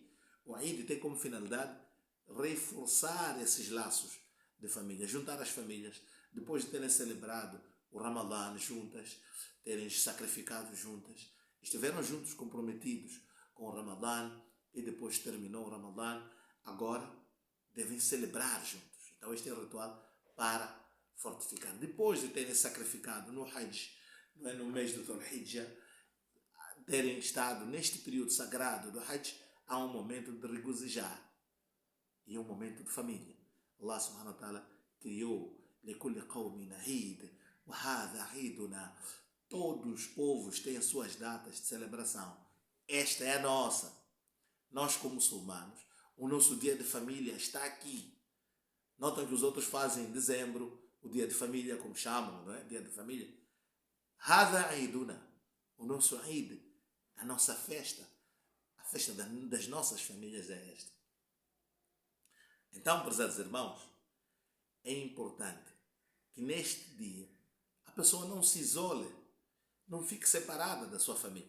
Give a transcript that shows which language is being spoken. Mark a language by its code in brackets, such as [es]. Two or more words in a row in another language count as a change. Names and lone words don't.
[pt] O Eid tem como finalidade reforçar esses laços de família, juntar as famílias, depois de terem celebrado o Ramadã juntas, terem sacrificado juntas, estiveram juntos comprometidos com o Ramadã e depois terminou o Ramadã, agora devem celebrar juntos. Então este é o ritual para fortificar. Depois de terem sacrificado no Hajj, no mês do Dhul Hijjah, terem estado neste período sagrado do Hajj, há um momento de regozijar e é um momento de família. [ar] الله سبحانه وتعالى criou لكل قوم عيد وهذا عيدنا. [pt] Todos os povos têm as suas datas de celebração. Esta é a nossa. Nós, como muçulmanos, o nosso dia de família está aqui. Notam que os outros fazem em dezembro o dia de família, como chamam, não é? Dia de família. [ar] هذا عيدنا. [pt] O nosso Eid, a nossa festa, a festa das nossas famílias é esta. Então, prezados irmãos, é importante que neste dia a pessoa não se isole, não fique separada da sua família.